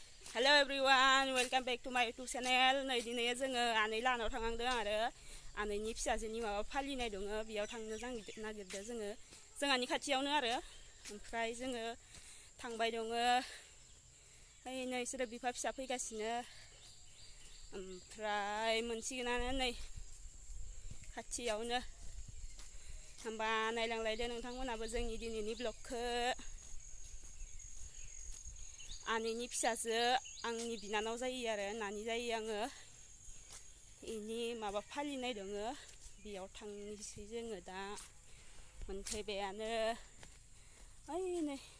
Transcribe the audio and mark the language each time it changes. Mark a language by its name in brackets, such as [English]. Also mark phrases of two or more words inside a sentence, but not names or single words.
[English] Hello everyone, welcome back to my YouTube channel. [Bodo] नै दिनै जोङो आनै लानाव थांनांदों आरो आनैनि फिसाजोनि माबा फालिनाय दङ बेयाव थांनो नागिरदों जोङो जोंहानि खाथियावनो आरो ओमफ्राय जोङो थांबाय दङ ओइ नै इसोरो बिफा फिसा फैगासिनो ओमफ्राय मोनसिगोनानो नै खाथियावनो होमबा नायलांलायदो नोंथांमोनाबो जोंनि दिनैनि ब्लगखौ आनैनि फिसाजो आंनि बिनानाव जायो आरो नानि जायो आङो इनि माबा फालिनाय दङ बेयाव थांनोसै जोङो दा मोनफैबायानो ओइ नै